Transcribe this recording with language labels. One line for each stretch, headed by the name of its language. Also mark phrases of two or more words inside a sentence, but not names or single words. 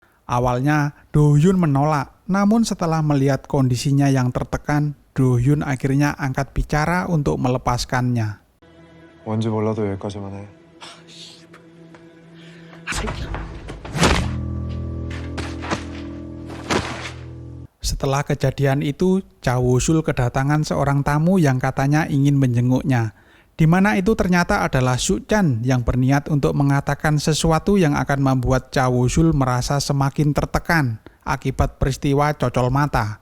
Indonesian: Awalnya Do Hyun menolak, namun setelah melihat kondisinya yang tertekan, Do Hyun akhirnya angkat bicara untuk melepaskannya.
Korean: 뭔지 몰라도 여기까지만 해.
Indonesian: Setelah kejadian itu, Cha Woo-sul kedatangan seorang tamu yang katanya ingin menjenguknya, di mana itu ternyata adalah Suk-chan yang berniat untuk mengatakan sesuatu yang akan membuat Cha Woo-sul merasa semakin tertekan akibat peristiwa cocol mata.